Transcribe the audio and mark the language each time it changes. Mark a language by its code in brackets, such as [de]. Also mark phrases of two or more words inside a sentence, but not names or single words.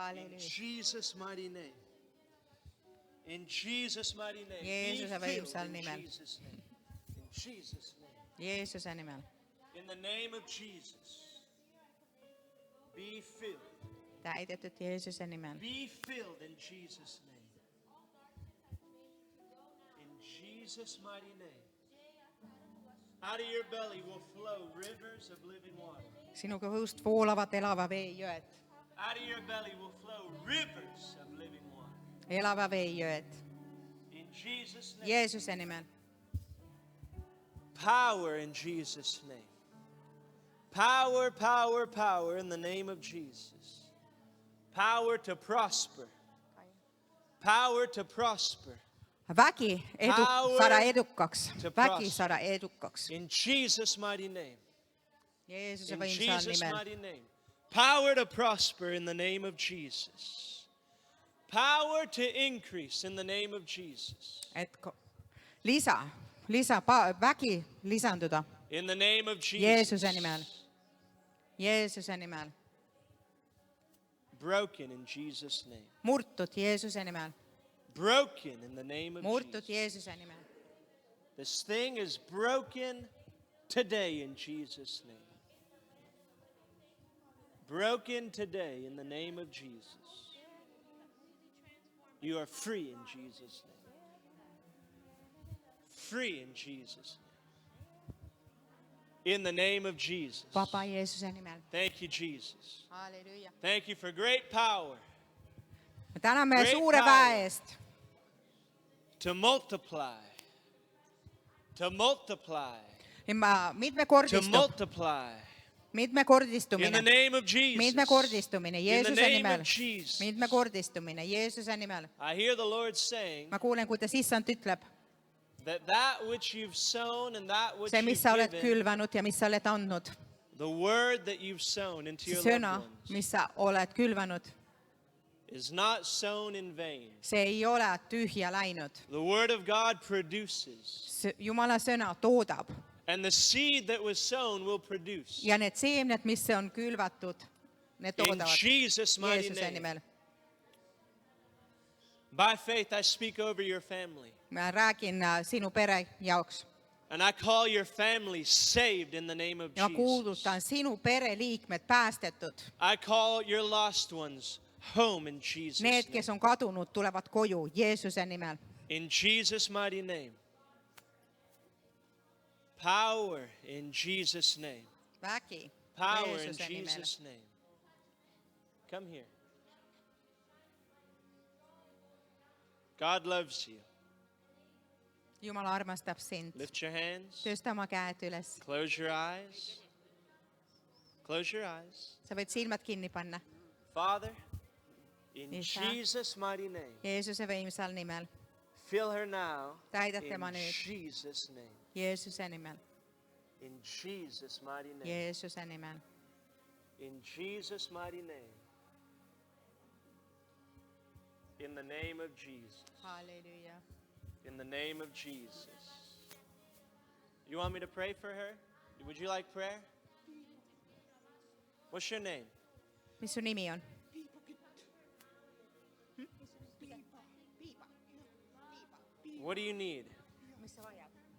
[et] halleluuja. [en] Jesus' mighty name. In Jesus' mighty name. [et] Jeesuse [en] Be filled [et] võimsal [en] in [et] nimel. [en] Jesus' name. In Jesus' name. [et] Jeesuse nimel. [en] In the name of Jesus. Be filled. [et] täidetud Jeesuse nimel. [en] Be filled in Jesus' name. In Jesus' mighty name. Out of your belly will flow rivers of living water. [et] sinu kõhust voolavad elava vee jõed. [en] Out of your belly will flow rivers of living water. [et] elava vee jõed. [en] In Jesus' name. [et] Jeesuse nimel. [en] Power in Jesus' name. Power, power, power in the name of Jesus. Power to prosper. Power to prosper. [et] vägi [en] Power [et] saada edukaks. [en] to [et] vägi [en] prosper. [et] saada edukaks. [en] In Jesus' mighty name. [et] Jeesuse [en] In [et] võimsal [en] Jesus' [et] nimel. [en] mighty name. Power to prosper in the name of Jesus. Power to increase in the name of Jesus. [et] et vägi lisanduda. [en] In the name of Jesus. [et] Jeesuse nimel. Jeesuse nimel. [en] Broken in Jesus' name. [et] murtud Jeesuse nimel. [en] Broken in the name of [et] murtud [en] Jesus. [et] Jeesuse nimel. [en] This thing is broken today in Jesus' name. Broken today in the name of Jesus. You are free in Jesus' name. Free in Jesus' name. In the name of Jesus. [et] vaba Jeesuse nimel. [en] Thank you, Jesus. [et] halleluuja. [en] Thank you for great power [et] me täname [en] Great [et] suure [en] power. [et] väe eest. [en] to multiply. To multiply. To multiply. In the [et] mitmekordistumine. [en] name of Jesus. [et] mitmekordistumine [en] In the [et] Jeesuse [en] name [et] nimel. [en] of Jesus. [et] mitmekordistumine Jeesuse nimel. [en] I hear the Lord saying [et] ma kuulen, kuidas issand ütleb, [en] that which you've sown and that which [et] see, mis [en] you've [et] sa oled [en] given, [et] külvanud ja mis sa oled andnud. [en] the word that you've sown into [et] see [en] your [et] sõna, [en] loved ones [et] mis sa oled külvanud, [en] is not sown in vain. [et] see ei ole tühja läinud. [en] The word of God produces, [et] Jumala sõna toodab [en] and the seed that was sown will produce. [et] ja need seemned, mis on külvatud, need [en] In [et] toodavad [en] Jesus' mighty [et] Jeesuse [en] name. [et] nimel. [en] By faith, I speak over your family. [et] ma räägin sinu pere jaoks [en] And I call your family saved in the name of [et] ja ma [en] Jesus. [et] kuulutan sinu pereliikmed päästetud. [en] I call your lost ones home in Jesus' [et] Need, [en] name. [et] kes on kadunud, tulevad koju Jeesuse nimel. [en] In Jesus' mighty name. Power in Jesus' name. [et] vägi [en] Power in [et] Jeesuse nimel. [en] Jesus' name. Come here. God loves you. [et] Jumal armastab sind. [en] Lift your hands. [et] tõsta oma käed üles. [en] Close your eyes. Close your eyes. [et] sa võid silmad kinni panna. [en] Father, in [et] Isa. [en] Jesus' mighty name, [et] Jeesuse võimsal nimel. [en] fill her now. [et] Täida [en] In [et] tema nüüd. [en] Jesus' name. [et] Jeesuse nimel. [en] In Jesus' mighty name. [et] Jeesuse nimel. [en] In Jesus' mighty name. In the name of Jesus. [et] halleluuja. [en] In the name of Jesus. You want me to pray for her? Would you like prayer? What's your name? [et] mis su nimi on? [en] What do you need? [et] mis sa vajad?